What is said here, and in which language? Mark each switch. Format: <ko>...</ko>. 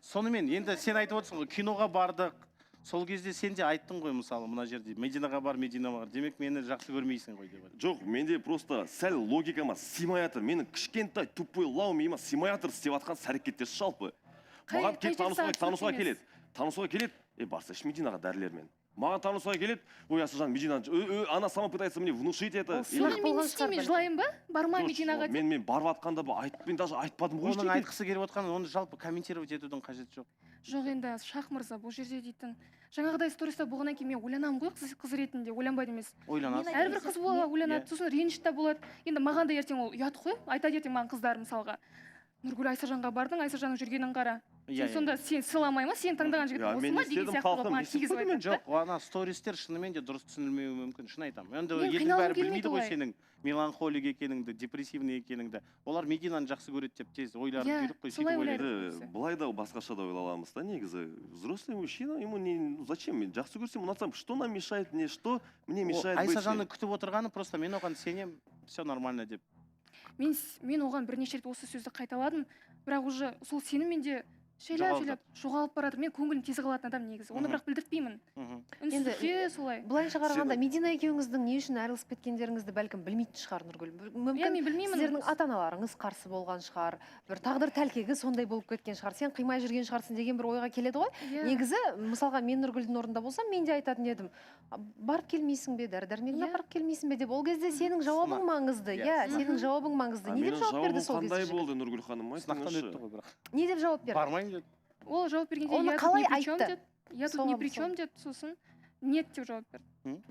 <kk>Сонымен, енді сен айтып отырсың ғой, киноға бардық. Сол кезде сен де айттың ғой, мысалы, мына жерде Мединаға бар. Демек, мені жақсы көрмейсің ғой деп. Жоқ, менде просто сәл логикама сыймай жатыр. Менің кішкентай тупой лау миыма сыймай жатыр істеп жатқан іс-әрекеттер жалпы. Маған келіп танысуға келеді. Барсайшы Мединаға дәрілермен. Маған танысуға келеді.</kk> <ru>Ой, Асылжан, Медина, она сама пытается мне внушить это.</ru> <kk>Соны мен істеймін, жылайын ба? Барма Мединаға деп. Мен барып атқанда мен даже айтпадым ғой. Оның айтқысы келіп отқаны, оны жалпы комментировать етудің қажеті жоқ. Жоқ, енді Шах мырза, бұл жерде дейтін жаңағыдай сториста болғаннан кейін мен ойланамын ғой, қыз ретінде ойланбайды емес. Ойланасың. Әрбір қыз ойланады, сосын реніш та болады. Енді маған да ертең ол ұят қой, айтады ертең маған қыздар мысалға. Нұргүл, Айсажанға бардың, Айсажанның жүргенін қара. Сен сонда сен сыйламай ма, сен таңдаған жігіт осы ма деген сияқты қылып маған тигізіп айтады. Жоқ, ана стористер шынымен де дұрыс түсінілмеуі мүмкін, шын айтамын. Енді елдің бәрі білмейді ғой сенің меланхолик екеніңді, депрессивный екеніңді. Олар Мединаны жақсы көреді деп тез ойларын түйдік қой, сөйтіп ойлайды. Былай да басқаша да ойламыз да негізі.</kk> <ru>Взрослый мужчина, ему не зачем?</ru> <kk>Мен жақсы көрсем, ұнатсам,</kk> <ru>что нам мешает, не что мне мешает быть.</ru> <kk>Айсажанның күтіп отырғаны просто мен оған сенем,</kk> <ru>все нормально</ru> <kk>деп. Мен оған бірнеше рет осы сөзді қайталадым, бірақ уже сол сенімменде шейлеп жоғалып барады. Мен көңілім тез қалатын адам негізі. Оны бірақ білдіртпеймін. Үнсізде солай. Былайша қарағанда Медина екеуіңіздің не үшін айырылысып кеткендеріңізді бәлкім білмейтін шығар Нұргүл. Мүмкін сіздердің ата-аналарыңыз қарсы болған шығар, бір тағдыр тәлкегі сондай болып кеткен шығар. Сен қимай жүрген шығарсың деген бір ойға келеді ғой. Негізі, мысалға мен Нұргүлдің орнында болсам, мен де айтатын едім. Барып келмейсің бе, дәрі-дәрмегіне барып келмейсің бе деп. Ол кезде сенің жауабың маңызды. Иә, сенің жауабың маңызды. Не деп жауап берді сол кезде? Қандай болды Нұргүл ханым? Сынақтан өтті ғой бірақ. Не деп жауап берді? Бармаймын деді. Ол жауап бергенде оны қалай айтты?</kk> <ru>Я тут ни при чем</ru> <kk>деді, сосын нет деп жауап берді.</kk>